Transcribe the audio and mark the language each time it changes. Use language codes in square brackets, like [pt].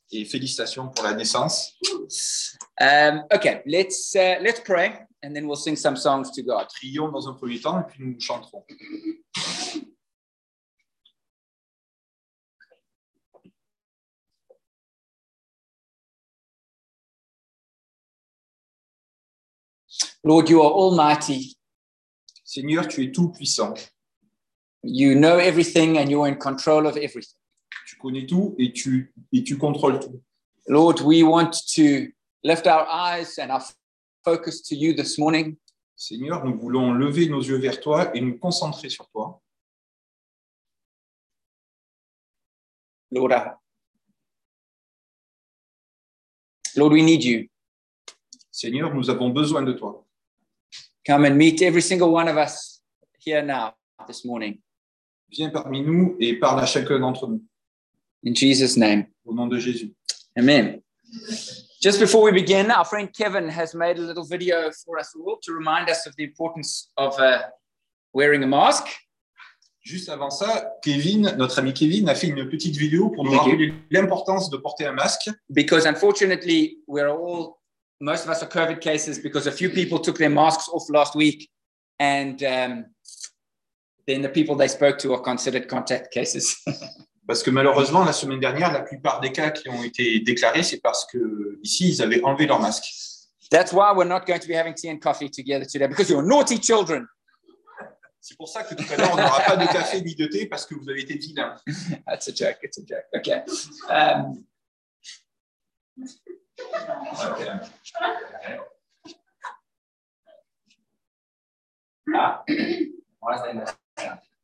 [fr] Et félicitations pour la naissance. [en] Okay, let's pray, and then we'll sing some songs to God. [fr] Prions dans un premier temps, et puis nous chanterons. [en] Lord, you are almighty. [fr] Seigneur, tu es tout puissant. [en] You know everything and you are in control of everything. [fr] Tu connais tout et tu contrôles tout. [en] Lord, we want to lift our eyes and our focus to you this morning. [fr] Seigneur, nous voulons lever nos yeux vers toi et nous concentrer sur toi. [en] Lord, we need you. [fr] Seigneur, nous avons besoin de toi. [en] Come and meet every single one of us here now this morning. [fr] Viens parmi nous et parle à chacun d'entre nous. [en] In Jesus' name. [fr] Au nom de Jésus. [en] Amen. Just before we begin, our friend Kevin has made a little video for us all to remind us of the importance of wearing a mask. [fr] Juste avant ça, Kevin, notre ami Kevin, a fait une petite vidéo pour nous rappeler l'importance de porter un masque. [en] Because unfortunately, most of us are COVID cases because a few people took their masks off last week and then the people they spoke to are considered contact cases. [fr] Parce que malheureusement, la semaine dernière, la plupart des cas qui ont été déclarés, c'est parce que ici, ils avaient enlevé leur masque. [en] That's why we're not going to be having tea and coffee together today, because you're naughty children. [fr] C'est pour ça que tout à l'heure, on n'aura pas de café ni de thé, parce que vous avez été vilains. [en] That's a joke. Okay.